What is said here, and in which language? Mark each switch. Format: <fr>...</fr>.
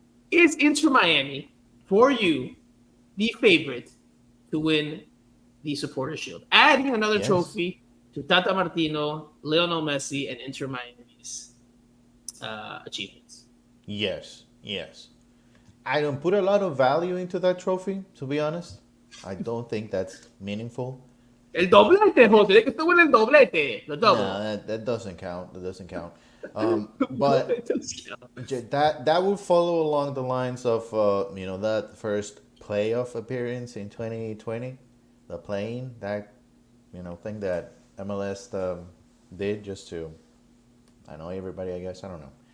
<en>Is Inter Miami for you the favorite to win the Supporter Shield? Adding another trophy to Tata Martino, Lionel Messi, and Inter Miami's achievements. Yes. I don't put a lot of value into that trophy, to be honest. I don't think that's meaningful.</en> <es>El doblete, Jose, que estuvo en el doblete.</es> <en>No, that doesn't count. But that would follow along the lines of that first playoff appearance in 2020, the playing that thing that MLS did just to annoy everybody. I guess I don't know.</en>